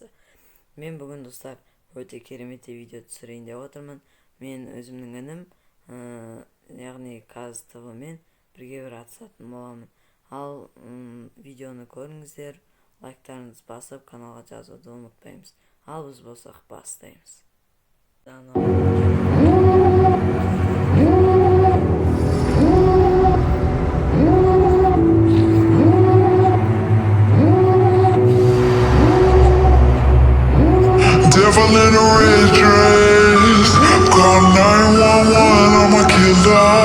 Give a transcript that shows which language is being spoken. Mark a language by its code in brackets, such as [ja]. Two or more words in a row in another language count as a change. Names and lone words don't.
[kk] Мен бүгін достар өте керемет видео түсірейін деп отырмын. Мен өзімнің інім, яғни Каз ТВ мен бірге атысатын боламын. Ал видеоны көріңіздер, лайктарыңызды басып, каналға жазуды ұмытпаймыз. Ал біз болсақ бастаймыз. [en] Devil in a red dress, call 911, I'm a killer.